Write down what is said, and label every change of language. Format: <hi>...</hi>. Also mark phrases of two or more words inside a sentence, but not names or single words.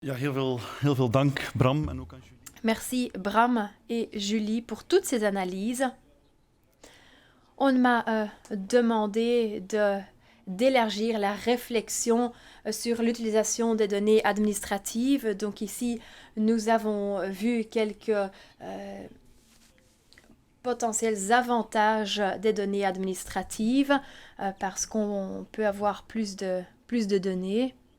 <nl>Ja, heel veel dank Bram en ook aan Julie.</nl> <fr>Merci Bram et Julie pour toutes ces analyses. On m'a demandé d'élargir la réflexion sur l'utilisation des données administratives. Donc ici, nous avons vu quelques potentiels avantages des données administratives parce qu'on peut avoir plus de données.</fr>